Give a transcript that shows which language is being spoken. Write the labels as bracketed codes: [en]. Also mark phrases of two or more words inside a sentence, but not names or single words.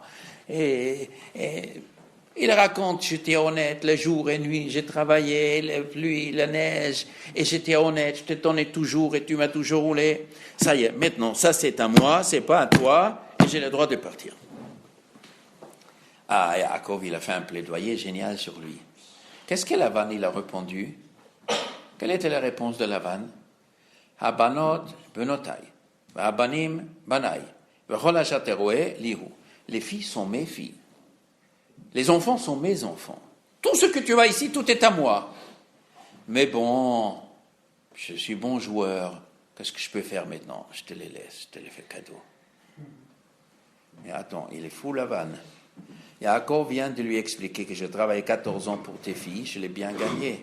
[fr] Et il raconte, j'étais honnête, le jour et nuit, j'ai travaillé, la pluie, la neige, et j'étais honnête, je te donnais toujours et tu m'as toujours roulé. Ça y est, maintenant, ça c'est à moi, c'est pas à toi, et j'ai le droit de partir. Ah, Yaakov, il a fait un plaidoyer génial sur lui. Qu'est-ce que Lavan, il a répondu? Quelle était la réponse de Lavan? [he] הבנות בנותי, הבנים בני, וכל אשר רואה לי הוא. [fr] Les filles sont mes filles. Les enfants sont mes enfants. Tout ce que tu vois ici, tout est à moi. Mais bon, je suis bon joueur. Qu'est-ce que je peux faire maintenant? Je te les laisse, je te les fais cadeau. Mais attends, il est fou, Lavan. Yaakov vient de lui expliquer que j'ai travaillé 14 ans pour tes filles, je l'ai bien gagné.